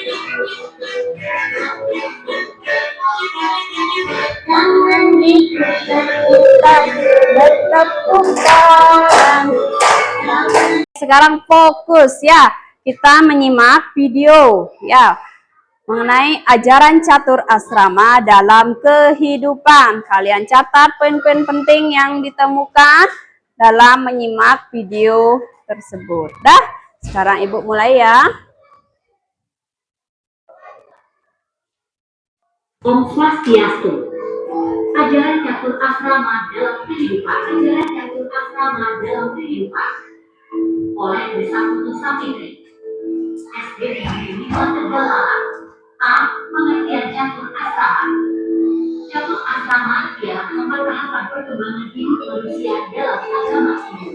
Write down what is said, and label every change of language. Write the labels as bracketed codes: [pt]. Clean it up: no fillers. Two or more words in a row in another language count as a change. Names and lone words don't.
[id] Sekarang fokus ya, kita menyimak video ya mengenai ajaran catur asrama dalam kehidupan. Kalian catat poin-poin penting yang ditemukan dalam menyimak video tersebut. Dah, sekarang Ibu mulai ya. [sa] Om Swastiastu. [id] Ajaran catur asrama dalam kehidupan. Ajaran catur asrama dalam kehidupan. Oleh Desa Putus Sapitri. SD Negeri 5 Tegalaan. A. Pengertian catur asrama. Catur asrama ialah pembahasan perkembangan hidup manusia dalam agama Hindu.